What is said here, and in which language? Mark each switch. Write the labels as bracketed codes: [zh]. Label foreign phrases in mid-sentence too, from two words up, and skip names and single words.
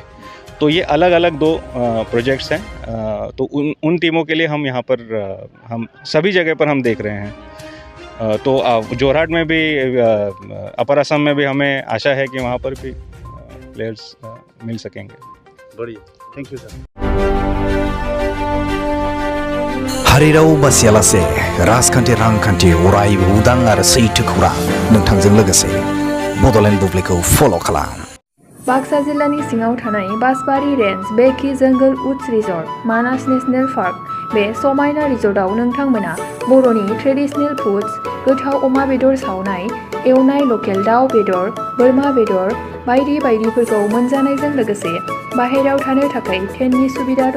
[hi] तो ये अलग अलग दो प्रोजेक्ट्स हैं। तो उन टीमों के लिए हम यहाँ पर, हम सभी जगह पर हम देख रहे हैं। तो जोरहाट में भी, अपर असम में भी हमें आशा है कि वहाँ पर भी प्लेयर्स मिल सकेंगे। बढ़िया, [en] thank you sir. [brx] हारिराव बासियालासे राजखान्थि रांखान्थि अरायबो उदां आरो सैथो खौरां नोंथांजों लोगोसे बड'लेण्ड बुब्लिखौ फल' खालाम। बाक्सा जिल्लानि सिङाव थानाय बासबारि रेन्ज बेकि जंगल उड्स रिजर्ट मानास नेशनेल पार्क बे समायना रिजर्टआव नोंथांमोना बर'नि ट्रेडिशनेल फुड्स गोथाव अमा बेदर सावनाय एवनाय लकेल दाउ बेदर बोरमा बेदर बायदि बायदिफोरखौ मोनजानायजों लोगोसे बाहेरायाव थानो थाखाय टेन्टनि सुबिदा दङ।